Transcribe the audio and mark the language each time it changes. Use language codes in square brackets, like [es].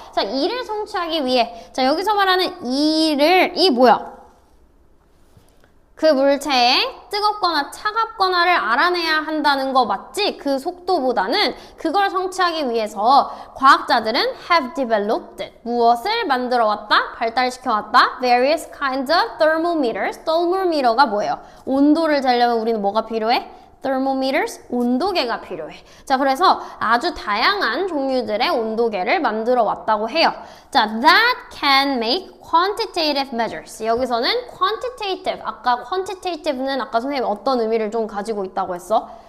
[ko] 자, 이를 성취하기 위해, 자, 여기서 말하는 이 뭐야? 그 물체의 뜨겁거나 차갑거나를 알아내야 한다는 거 맞지? 그 속도보다는 그걸 성취하기 위해서 과학자들은 [en] have developed [ko] 무엇을 만들어 왔다? 발달시켜 왔다? [en] various kinds of thermometers. [ko] thermometer가 뭐예요? 온도를 재려면 우리는 뭐가 필요해? thermometers, 온도계가 필요해. 자, 그래서 아주 다양한 종류들의 온도계를 만들어 왔다고 해요. [en] 자, that can make quantitative measures. [ko] 여기서는 quantitative, 아까 quantitative는 아까 선생님이 어떤 의미를 좀 가지고 있다고 했어?